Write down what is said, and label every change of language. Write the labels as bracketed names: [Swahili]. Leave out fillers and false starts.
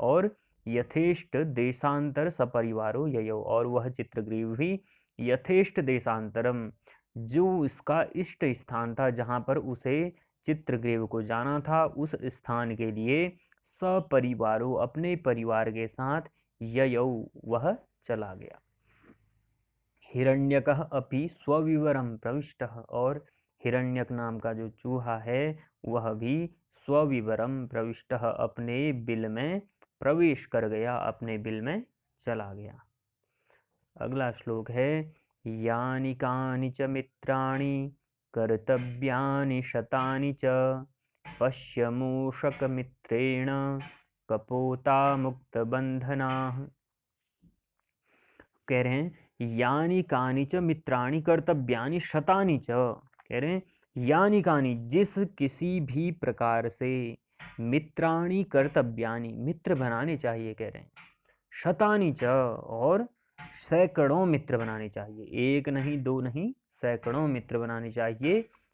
[Hindi] और [Sanskrit] यथेष्ट देशांतर सपरिवारो ययो [Hindi] और वह चित्रग्रीव भी [Sanskrit] यथेष्ट देशांतरम [Hindi] जो उसका इष्ट स्थान था जहाँ पर उसे चित्रग्रीव को जाना था उस स्थान के लिए सपरिवारो अपने परिवार के साथ ययौ वह चला गया। [Sanskrit] हिरण्यकः अपि स्वविवरं प्रविष्टः [Hindi] और हिरण्यक नाम का जो चूहा है वह भी [Sanskrit] स्वविवरम प्रविष्टः [Hindi] अपने बिल में प्रवेश कर गया, अपने बिल में चला गया। अगला श्लोक है [Sanskrit] यानि कानि च मित्राणि कर्तव्यानि शतानि च पश्य मूषकमित्रेण कपोता मुक्त बंधनाः। [Hindi] कह रहे हैं [Sanskrit] यानि कानि च मित्राणि कर्तव्यानि शतानि च, [Hindi] कह रहे हैं यानि कानि जिस किसी भी प्रकार से [Sanskrit] मित्राणि कर्तव्यानि [Hindi] मित्र बनाने चाहिए, कह रहे हैं [Sanskrit] शतानि च [Hindi] और सैकड़ों मित्र बनाने चाहिए, एक नहीं दो नहीं सैकड़ों मित्र बनाने चाहिए।